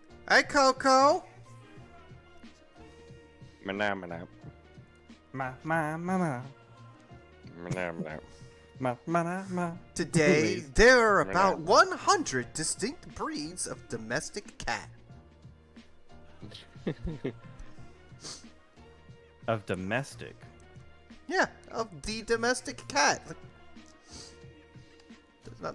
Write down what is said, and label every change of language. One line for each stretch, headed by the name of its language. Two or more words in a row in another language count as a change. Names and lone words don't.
English: Hey, Coco. Mana, mana. Ma ma ma ma Mana, mana. ma ma ma. Today, Anyways. there are about 100 distinct breeds of domestic cat. Of domestic. Yeah, of the domestic cat. What